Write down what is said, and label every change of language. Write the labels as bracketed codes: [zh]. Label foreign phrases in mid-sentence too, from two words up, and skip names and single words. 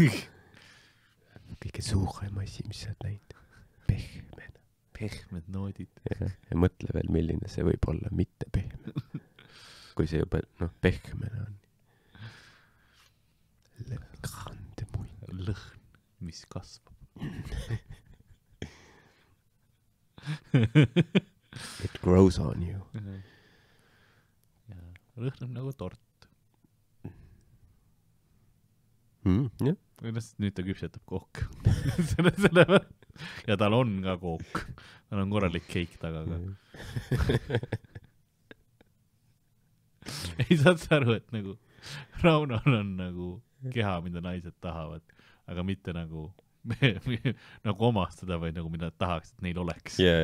[et] Kõige suurem asi, mis sa oled näinud. Pehmena. Pehmed noodid. Ja mõtle veel, milline see võib olla mitte pehme. Kui see juba, pehmena on. Grande munn. Lõhn, mis kasvab. [en] It grows on you. [et] Ja lõhnab nagu tort. Jah. Nüüd ta küpsetab kook. ja tal on ka kook. Tal on korralik keik taga ka. ei saad sa aru, et nagu Raunol on nagu keha, mida naised tahavad, aga mitte nagu nagu omastada, vaid nagu mida tahaks, et neil oleks.